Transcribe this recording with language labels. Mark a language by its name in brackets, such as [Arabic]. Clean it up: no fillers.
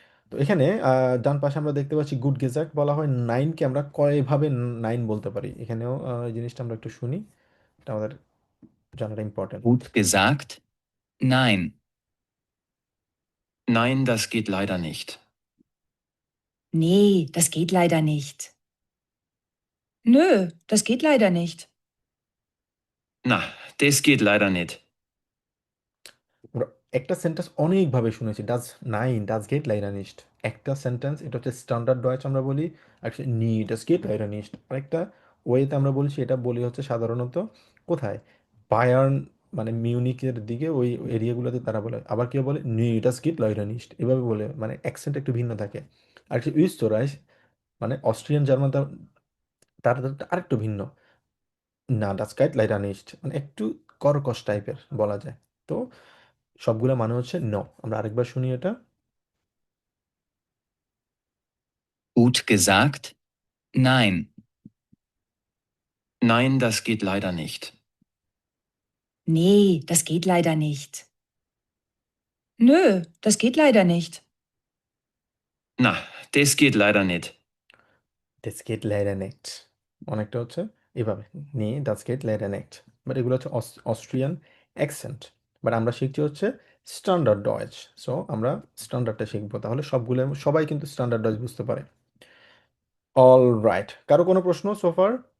[Bangla] তো এখানে ডান পাশে আমরা দেখতে পাচ্ছি গুড গেজাক্ট বলা হয়। নাইনকে আমরা কয়ভাবে নাইন বলতে পারি, এখানেও এই জিনিসটা আমরা একটু শুনি, এটা আমাদের জানাটা important. [German] Gut gesagt? Nein. Nein, das geht leider nicht. Nee, das geht leider nicht. Nö, das geht leider nicht. Na, das geht leider nicht. [Bangla] আমরা একটা সেন্টেন্স অনেকভাবে শুনেছি, [German] ডাজ নাইন, ডাজ গেট লাইরা নিস্ট। [Bangla] একটা সেন্টেন্স, এটা হচ্ছে standard Deutsch আমরা বলি, আর [German] নি ডাজ গেট লাইরা নিস্ট [Bangla] আরেকটা ওয়েতে আমরা বলছি, এটা বলি হচ্ছে সাধারণত কোথায়, বায়ার্ন মানে মিউনিকের দিকে ওই এরিয়াগুলোতে তারা বলে। আবার কেউ বলে [German] নি ডাজ গেট লাইরা নিস্ট, [Bangla] এভাবে বলে, মানে অ্যাকসেন্ট একটু ভিন্ন থাকে। আর হচ্ছে উইস্তরাইস মানে অস্ট্রিয়ান জার্মান, তার আরেকটু ভিন্ন, [German] না ডাজ গাইট লাইরা নিস্ট [Bangla] মানে একটু কর্কশ টাইপের বলা যায়। তো সবগুলা মানে হচ্ছে ন। আমরা আরেকবার শুনি এটা। [German] Gut gesagt? Nein. Nein, das geht leider nicht. Nee, das geht leider nicht. Nö, das geht leider nicht. Na, das geht leider nicht. Das geht leider nicht [Bangla] অনেকটা হচ্ছে এভাবে, [German] নি das geht leider nicht। [Bangla] But এগুলো হচ্ছে Austrian accent, but আমরা শিখছি হচ্ছে standard Deutsch. So আমরা স্ট্যান্ডার্ডটা শিখবো, তাহলে সবগুলো সবাই কিন্তু স্ট্যান্ডার্ড ডয়েচ বুঝতে পারে। অল রাইট, কারো কোনো প্রশ্ন সোফার?